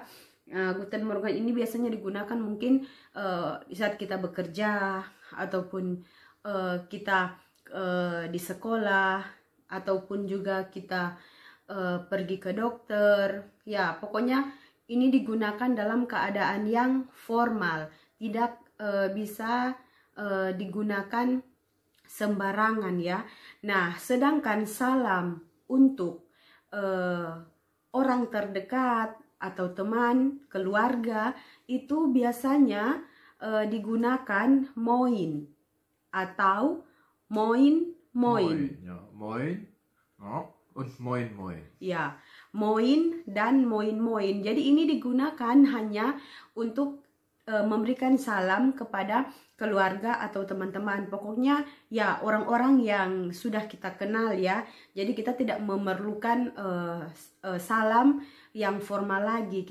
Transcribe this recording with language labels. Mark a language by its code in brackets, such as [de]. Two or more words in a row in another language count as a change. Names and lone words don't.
[de] Guten Morgen [id] ini biasanya digunakan mungkin di saat kita bekerja ataupun kita di sekolah ataupun juga kita pergi ke dokter ya, pokoknya ini digunakan dalam keadaan yang formal, tidak bisa digunakan sembarangan ya. Nah, sedangkan salam untuk orang terdekat atau teman, keluarga itu biasanya digunakan moin atau moin. [de] Ja, moin. Ja, und moin moin. [id] Ya, moin dan moin. Jadi ini digunakan hanya untuk memberikan salam kepada keluarga atau teman-teman. Pokoknya ya orang-orang yang sudah kita kenal ya. Jadi kita tidak memerlukan salam yang formal lagi.